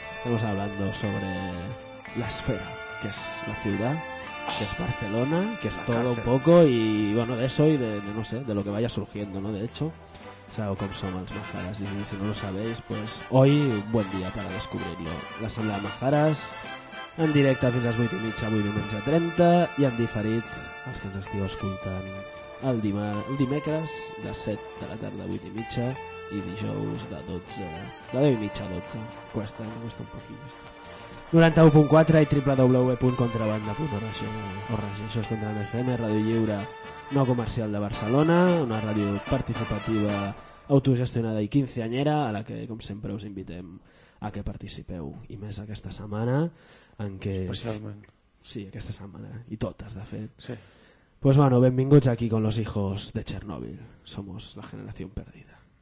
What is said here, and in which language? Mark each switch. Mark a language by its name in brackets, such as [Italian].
[Spanish] Estamos hablando sobre la esfera, que es la ciudad, que es Barcelona, que es la todo cárcel. Un poco, y bueno, de eso y de no sé, de lo que vaya surgiendo, ¿no? De hecho, es algo como son las Majaras, y si no lo sabéis, pues hoy un buen día para descubrirlo. [Catalan] La Asamblea de Majaras, en directe fins a les 8 i mitja, avui diumenge 30, i en diferit, els que ens estigueu escoltant, el dimecres de 7 de la tarda, 8 i mitja, i dijous de 12, de 10 i mitja a 12, [Spanish] cuesta un poquí, esto. [Catalan] 91.4 i www.contrabanda.org, això és Contra FM, Ràdio Lliure No Comercial de Barcelona, una ràdio participativa autogestionada i quinceanyera, a la que, com sempre, us invitem a que participeu, i més aquesta setmana, en què... Especialment. Sí, aquesta setmana, i totes, de fet. Sí. [Spanish] Pues bueno, [Catalan] benvinguts [Spanish] aquí con los hijos de Chernóbil. Somos la generación perdida.